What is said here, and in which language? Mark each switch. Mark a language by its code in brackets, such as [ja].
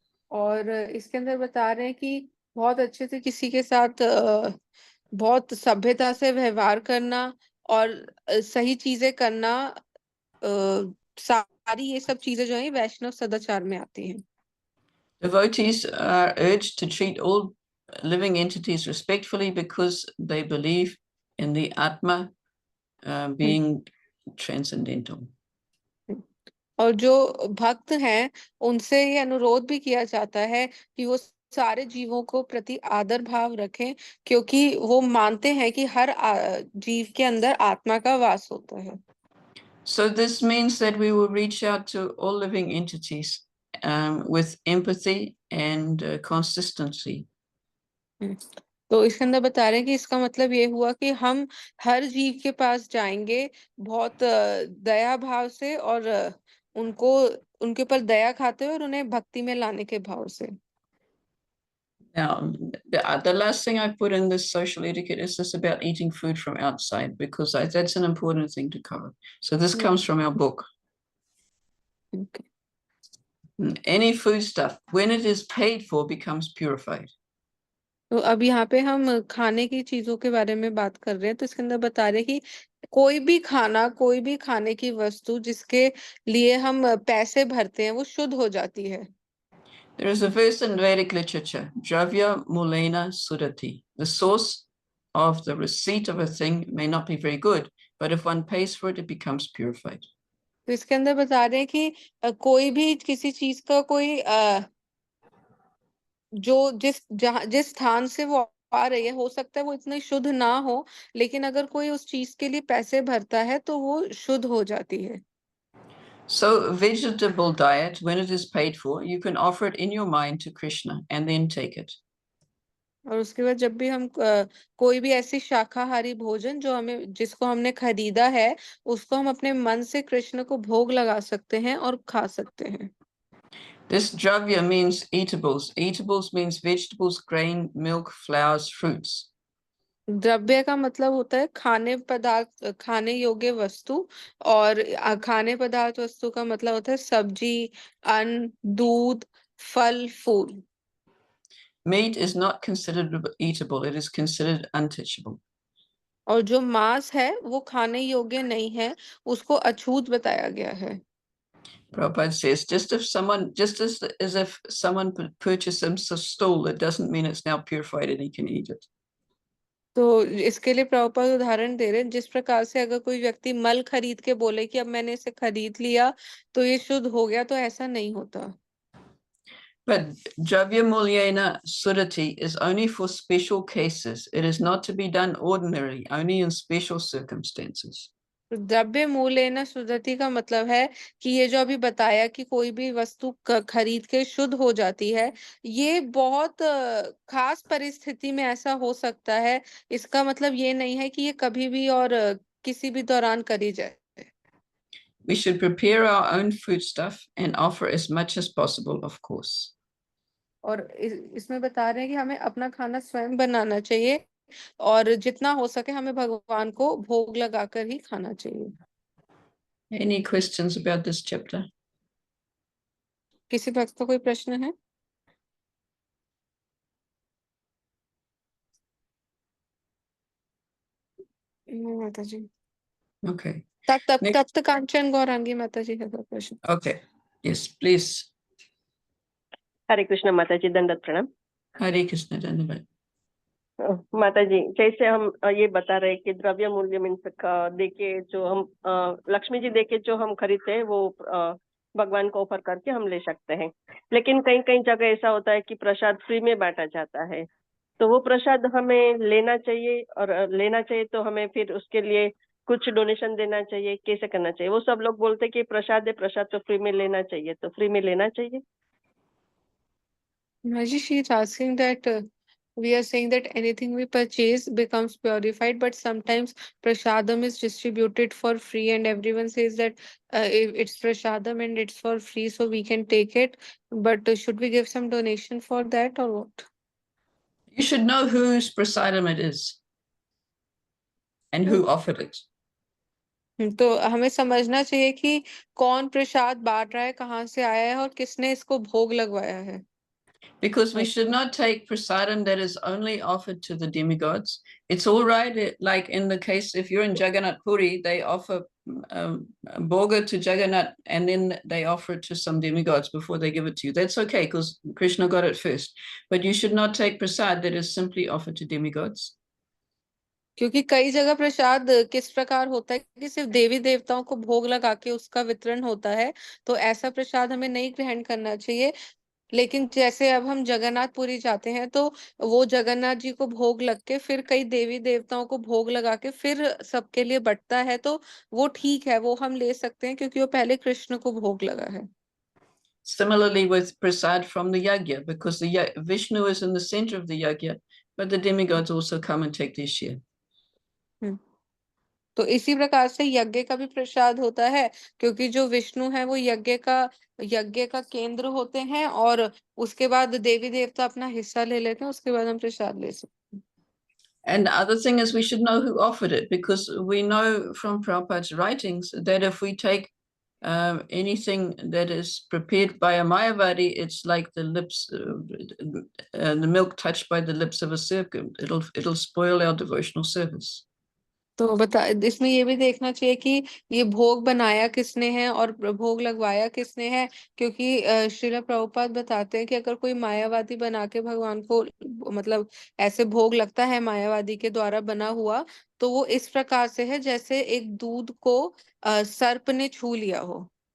[hi] और इसके अंदर बता रहे हैं कि बहुत अच्छे से किसी के साथ बहुत सभ्यता से व्यवहार करना और सही चीजें करना, सारी ये सब चीजें जो है वैष्णव सदाचार में आती हैं। [en] Devotees are urged to treat all living entities respectfully because they believe in the Atma being transcendental. [hi] और जो भक्त हैं उनसे ये अनुरोध भी किया जाता है कि वो सारे जीवों को प्रति आदर भाव रखें, क्योंकि वो मानते हैं कि हर जीव के अंदर आत्मा का वास होता है। [en] So this means that we will reach out to all living entities with empathy and consistency. [hi] तो इसके अंदर बता रहे हैं कि इसका मतलब ये हुआ कि हम हर जीव के पास जाएंगे बहुत दया भाव से, और उनको उनके ऊपर दया खाते हुए और उन्हें भक्ति में लाने के भाव से। [en] Now, the last thing I put in this social etiquette is this about eating food from outside, because that's an important thing to cover. So this comes from our book. Okay. Any food stuff, when it is paid for, becomes purified. [hi] तो अब यहाँ पे हम खाने की चीजों के बारे में बात कर रहे हैं, तो इसके अंदर बता रहे हैं कि कोई भी खाना, कोई भी खाने की वस्तु जिसके लिए हम पैसे भरते हैं, वो शुद्ध हो जाती है। [en] There is a verse in Vedic literature, [sa] Dravya Mulena Sudati. [en] The source of the receipt of a thing may not be very good, but if one pays for it, it becomes purified. [hi] तो इसके अंदर बता रहे हैं कि कोई भी किसी चीज का कोई जो जिस स्थान से वो आ रही है, हो सकता है वो इतनी शुद्ध ना हो, लेकिन अगर कोई उस चीज के लिए पैसे भरता है तो वो शुद्ध हो जाती है। [en] So vegetable diet, when it is paid for, you can offer it in your mind to Krishna and then take it. [hi] और उसके बाद जब भी हम कोई भी ऐसी शाकाहारी भोजन जो हमें जिसको हमने खरीदा है, उसको हम अपने मन से कृष्ण को भोग लगा सकते हैं और खा सकते हैं। [en] This dravya means eatables. Eatables means vegetables, grain, milk, flowers, fruits. [hi] द्रव्य का मतलब होता है खाने पदार्थ, खाने योग्य वस्तु, और खाने पदार्थ वस्तु का मतलब होता है सब्जी, अन्न, दूध, फल, फूल। [en] Meat is not considered eatable, it is considered untouchable. [hi] और जो मांस है वो खाने योग्य नहीं है, उसको अछूत बताया गया है। [en] Prabhupada says, just as if someone purchased some stool, it doesn't mean it's now purified and he can eat it. [hi] तो इसके लिए प्रभुपाद उदाहरण दे रहे हैं, जिस प्रकार से अगर कोई व्यक्ति मल खरीद के बोले कि अब मैंने इसे खरीद लिया तो ये शुद्ध हो गया, तो ऐसा नहीं होता। [en] But [sa] Dravya Mulyena Sudati [en] is only for special cases. It is not to be done ordinarily, only in special circumstances. [sa] द्रव्य मूल्येन शुद्धति [hi] का मतलब है कि ये जो अभी बताया कि कोई भी वस्तु खरीद के शुद्ध हो जाती है, ये बहुत खास परिस्थिति में ऐसा हो सकता है। इसका मतलब ये नहीं है कि ये कभी भी और किसी भी दौरान करी जाए। [en] We should prepare our own foodstuff and offer as much as possible, of course. [hi] और इसमें बता रहे हैं कि हमें अपना खाना स्वयं बनाना चाहिए और जितना हो सके हमें भगवान को भोग लगाकर ही खाना चाहिए। [en] Any questions about this chapter? [hi] किसी भक्त का कोई प्रश्न है? माता जी। [en] Okay. [hi] तप्त कांचन गौरांगी माता जी का प्रश्न। [en] Okay. Yes, please. [hi] हरे कृष्ण माता जी, दंडवत प्रणाम। Hare Krishna, धन्यवाद। माता जी, जैसे हम ये बता रहे कि द्रव्य मूल्य मीन्स देके जो हम लक्ष्मी जी देके जो हम खरीदते हैं वो भगवान को ऑफर करके हम ले सकते हैं, लेकिन कहीं कहीं जगह ऐसा होता है कि प्रसाद फ्री में बांटा जाता है, तो वो प्रसाद हमें लेना चाहिए, और लेना चाहिए तो हमें फिर उसके लिए कुछ डोनेशन देना चाहिए, कैसे करना चाहिए? वो सब लोग बोलते हैं कि प्रसाद है, प्रसाद तो फ्री में लेना चाहिए, तो फ्री में लेना चाहिए? [en] Maji, she is asking that we are saying that anything we purchase becomes purified, but sometimes prasadam is distributed for free, and everyone says that it's prasadam and it's for free, so we can take it. But should we give some donation for that or what? You should know whose prasadam it is and who offered it. [hi] तो हमें समझना चाहिए कि कौन प्रसाद बांट रहा है, कहाँ से आया है और किसने इसको भोग लगवाया है। [en] Because we should not take prasadam that is only offered to the demigods. It's all right, like in the case, if you're in Jagannath Puri, they offer bhoga to Jagannath and then they offer it to some demigods before they give it to you. That's okay because Krishna got it first. But you should not take prasad that is simply offered to demigods. [hi] क्योंकि कई जगह प्रसाद किस प्रकार होता है कि सिर्फ देवी देवताओं को भोग लगा के उसका वितरण होता है, तो ऐसा प्रसाद हमें नहीं ग्रहण करना चाहिए। लेकिन जैसे अब हम जगन्नाथपुरी जाते हैं तो वो जगन्नाथ जी को भोग लग के फिर कई देवी देवताओं को भोग लगा के फिर सबके लिए बंटता है, तो वो ठीक है, वो हम ले सकते हैं क्योंकि वो पहले कृष्ण को भोग लगा है। [en] Similarly with prasad from the yajna, because the Vishnu is in the center of the yajna, but the demigods also come and take their share. [hi] तो इसी प्रकार से यज्ञ का भी प्रसाद होता है, क्योंकि जो विष्णु है वो यज्ञ का केंद्र होते हैं, और उसके बाद देवी देवता अपना हिस्सा ले लेते हैं, उसके बाद हम प्रसाद ले सकते हैं। [en] And the other thing is we should know who offered it, because we know from Prabhupada's writings that if we take anything that is prepared by a Mayavadi, it's like the lips, the milk touched by the lips of a serpent. It'll spoil our devotional service. [hi] तो इसमें ये भी देखना चाहिए कि ये भोग बनाया किसने है और भोग लगवाया किसने है, क्योंकि श्रील प्रभुपाद बताते हैं कि अगर कोई मायावादी बना के भगवान को मतलब ऐसे भोग लगता है मायावादी के द्वारा बना हुआ, तो वो इस प्रकार से है जैसे एक दूध को सर्प ने छू लिया हो।